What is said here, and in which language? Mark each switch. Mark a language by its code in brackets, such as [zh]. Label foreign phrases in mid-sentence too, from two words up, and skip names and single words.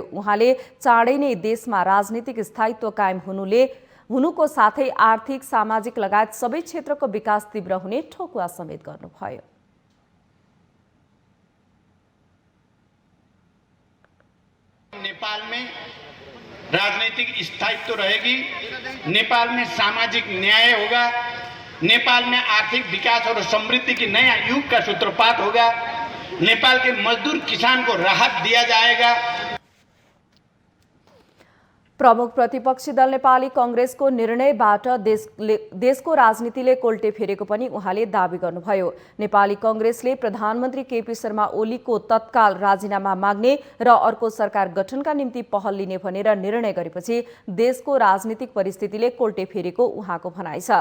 [ne] उहाँले चाँडै नै देशमा राजनीतिक स्थायित्व कायम हुनुको साथै आर्थिक सामाजिक लगायत सबै क्षेत्रको विकास तीव्र हुने ठोकुवा समेत गर्नुभयो। [hi] नेपाल में राजनीतिक स्थायित्व रहेगी, नेपाल में सामाजिक न्याय होगा, नेपाल में आर्थिक विकास और समृद्धि की नया युग का सूत्रपात होगा, नेपाल के मजदूर किसान को राहत दिया जाएगा। [ne] प्रमुख प्रतिपक्षी दल नेपाली कांग्रेसको निर्णयबाट देशको राजनीतिले कोल्टे फेरेको पनि उहाँले दावी गर्नुभयो। नेपाली कांग्रेसले प्रधानमन्त्री केपी शर्मा ओलीको तत्काल राजीनामा माग्ने र अर्को सरकार गठनका निम्ति पहल लिने भनेर निर्णय गरेपछि देशको राजनीतिक परिस्थितिले कोल्टे फेरेको उहाँको भनाइ छ।